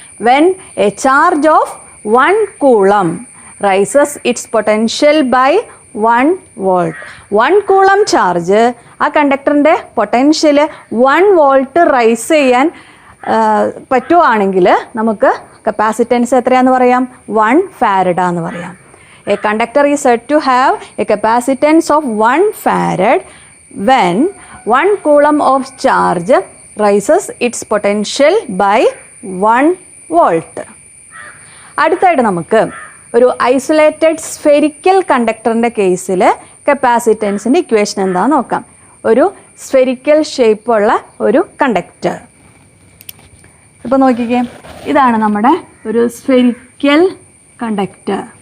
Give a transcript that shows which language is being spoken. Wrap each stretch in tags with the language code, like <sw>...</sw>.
<en>When a charge of 1 coulomb raises its potential by 1 volt.</en> <ml>1 coulomb charge ആ കണ്ടക്ടറിൻ്റെ potential 1 volt rice ചെയ്യാൻ പറ്റുവാണെങ്കിൽ നമുക്ക് capacitance എത്രയാണെന്ന് പറയാം? 1 farad എന്ന് പറയാം.</ml> <en>A conductor is said to have a capacitance of 1 farad when 1 coulomb of charge raises its potential by 1 volt.</en> <ml>അടുത്തായിട്ട് നമുക്ക് ഒരു ഐസൊലേറ്റഡ് സ്ഫെരിക്കൽ കണ്ടക്ടറിൻ്റെ കേസിൽ കപ്പാസിറ്റൻസിൻ്റെ ഇക്വേഷൻ എന്താണെന്ന് നോക്കാം. ഒരു സ്ഫെരിക്കൽ ഷേപ്പുള്ള ഒരു കണ്ടക്ടർ. ഇപ്പോൾ നോക്കിക്കേ, ഇതാണ് നമ്മുടെ ഒരു സ്ഫെരിക്കൽ കണ്ടക്ടർ.</ml>